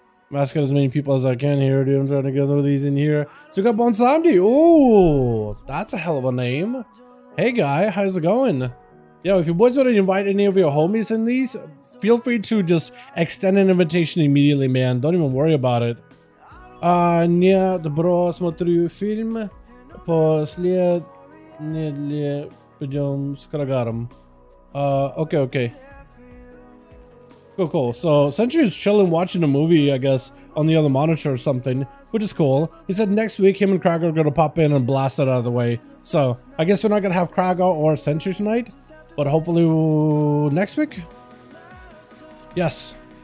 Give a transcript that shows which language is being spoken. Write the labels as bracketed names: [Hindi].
[English] I'm asking as many people as I can here, dude. I'm trying to get all these in here. So we got Bonsamdi. Oh, that's a hell of a name. Hey, guy. How's it going? Yo, if you boys want to invite any of your homies in these, feel free to just extend an invitation immediately, man. Don't even worry about it. [Russian] Нет, бро, смотрю фильм. После недели пойдем с Крагаром. [English] Okay. Cool. So Sentry is chilling watching a movie, I guess, on the other monitor or something, which is cool. He said next week him and Kragar are gonna pop in and blast it out of the way. So I guess we're not gonna have Kragar or Sentry tonight, but hopefully next week. Yes.